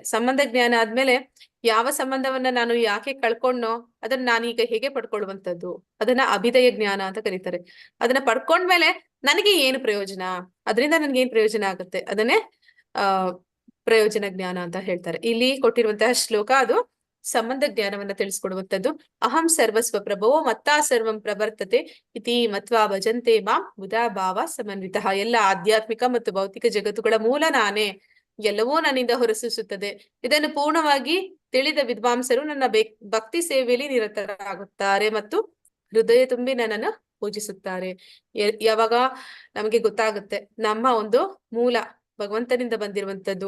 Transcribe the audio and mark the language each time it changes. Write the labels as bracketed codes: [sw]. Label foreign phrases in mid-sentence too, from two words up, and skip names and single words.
[kn] ಸಂಬಂಧ ಜ್ಞಾನ ಆದ್ಮೇಲೆ ಯಾವ ಸಂಬಂಧವನ್ನ ನಾನು ಯಾಕೆ ಕಳ್ಕೊಂಡ್ನೋ ಅದನ್ನ ನಾನೀಗ ಹೇಗೆ ಪಡ್ಕೊಳ್ಳುವಂಥದ್ದು, ಅದನ್ನ ಅಭಿದಯ ಜ್ಞಾನ ಅಂತ ಕರೀತಾರೆ. ಅದನ್ನ ಪಡ್ಕೊಂಡ್ಮೇಲೆ ನನಗೆ ಏನು ಪ್ರಯೋಜನ, ಅದರಿಂದ ನನ್ಗೆ ಏನ್ ಪ್ರಯೋಜನ ಆಗುತ್ತೆ, ಅದನ್ನೇ ಪ್ರಯೋಜನ ಜ್ಞಾನ ಅಂತ ಹೇಳ್ತಾರೆ. ಇಲ್ಲಿ ಕೊಟ್ಟಿರುವಂತಹ ಶ್ಲೋಕ ಅದು ಸಂಬಂಧ ಜ್ಞಾನವನ್ನ ತಿಳಿಸ್ಕೊಡುವಂಥದ್ದು. [sa] ಅಹಂ ಸರ್ವಸ್ವ ಪ್ರಭೋ ಮತ್ತಾ ಸರ್ವಂ ಪ್ರವರ್ತತೆ ಇತಿ ಮತ್ವಾ ಭಜಂತೆ ಮಾಂ ಬುಧಾ ಭಾವ ಸಮನ್ವಿತಃ. [kn] ಎಲ್ಲ ಆಧ್ಯಾತ್ಮಿಕ ಮತ್ತು ಭೌತಿಕ ಜಗತ್ತುಗಳ ಮೂಲ ನಾನೇ, ಎಲ್ಲವೂ ನನ್ನಿಂದ ಹೊರಸೂಸುತ್ತದೆ. ಇದನ್ನು ಪೂರ್ಣವಾಗಿ ತಿಳಿದ ವಿದ್ವಾಂಸರು ನನ್ನ ಭಕ್ತಿ ಸೇವೆಯಲ್ಲಿ ನಿರತರಾಗುತ್ತಾರೆ ಮತ್ತು ಹೃದಯ ತುಂಬಿ ನನ್ನನ್ನು ಪೂಜಿಸುತ್ತಾರೆ. ಯಾವಾಗ ನಮಗೆ ಗೊತ್ತಾಗುತ್ತೆ ನಮ್ಮ ಒಂದು ಮೂಲ ಭಗವಂತನಿಂದ ಬಂದಿರುವಂತದ್ದು.